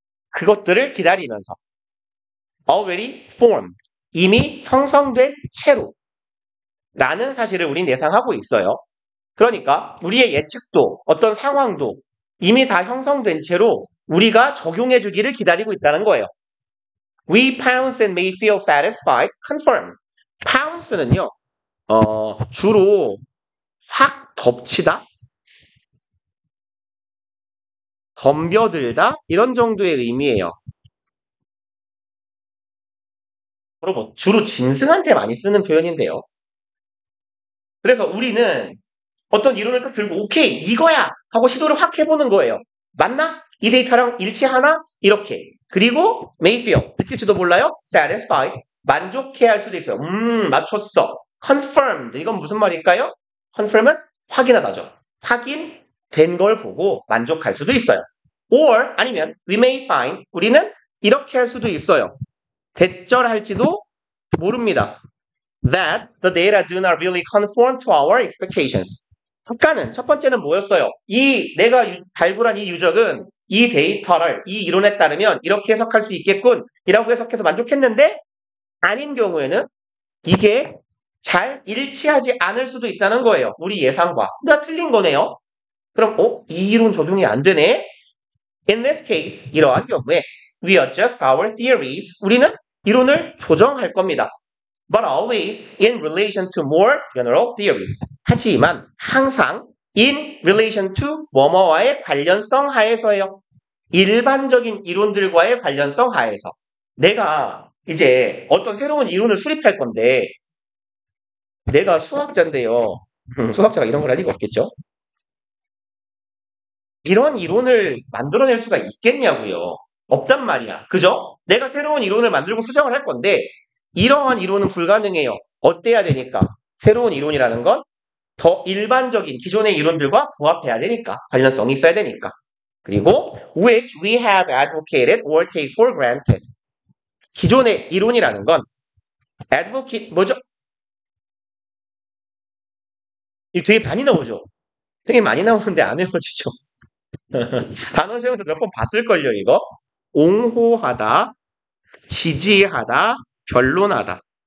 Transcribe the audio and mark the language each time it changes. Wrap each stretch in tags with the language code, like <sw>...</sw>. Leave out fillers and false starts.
<ko>그것들을 기다리면서</ko> <en>already formed,</en> <ko>이미 형성된 채로 라는 사실을 우린 예상하고 있어요. 그러니까 우리의 예측도 어떤 상황도 이미 다 형성된 채로 우리가 적용해 주기를 기다리고 있다는 거예요.</ko> <en>We pounce and may feel satisfied, confirm.</en> <ko>pounce는요, 주로 확 덮치다, 덤벼들다 이런 정도의 의미예요. 주로 짐승한테 많이 쓰는 표현인데요. 그래서 우리는 어떤 이론을 딱 들고 오케이 이거야 하고 시도를 확 해보는 거예요. 맞나? 이 데이터랑 일치하나? 이렇게. 그리고 may feel, 느낄지도 몰라요. satisfied, 만족해야 할 수도 있어요. 맞췄어. confirmed, 이건 무슨 말일까요? confirm은 확인하다죠. 확인된 걸 보고 만족할 수도 있어요. or 아니면</ko> <en>we may find,</en> <ko>우리는 이렇게 할 수도 있어요. 대절할지도 모릅니다.</ko> <en>That the data do not really conform to our expectations.</en> <ko>국가는 첫 번째는 뭐였어요? 내가 발굴한 이 유적은 이 데이터를 이 이론에 따르면 이렇게 해석할 수 있겠군 이라고 해석해서 만족했는데 아닌 경우에는 이게 잘 일치하지 않을 수도 있다는 거예요. 우리 예상과. 나 틀린 거네요. 그럼 이 이론 적용이 안 되네?</ko> <en>In this case,</en> <ko>이러한 경우에</ko> <en>we adjust our theories.</en> <ko>우리는 이론을 조정할 겁니다.</ko> <en>But always in relation to more general theories.</en> <ko>하지만 항상</ko> <en>in relation to</en> <ko>뭐뭐와의 관련성 하에서예요. 일반적인 이론들과의 관련성 하에서. 내가 이제 어떤 새로운 이론을 수립할 건데 내가 수학자인데요. 수학자가 이런 걸 할 리가 없겠죠? 이런 이론을 만들어낼 수가 있겠냐고요. 없단 말이야. 그죠? 내가 새로운 이론을 만들고 수정을 할 건데 이러한 이론은 불가능해요. 어때야 되니까? 새로운 이론이라는 건 더 일반적인 기존의 이론들과 부합해야 되니까. 관련성이 있어야 되니까. 그리고</ko> <en>which we have advocated or take for granted.</en> <ko>기존의 이론이라는 건 advocate 뭐죠? 이거 되게 많이 나오죠? 되게 많이 나오는데 안 외워지죠? 단어 시험에서 몇 번 봤을걸요, 이거? 옹호하다, 지지하다, 변론하다.</ko>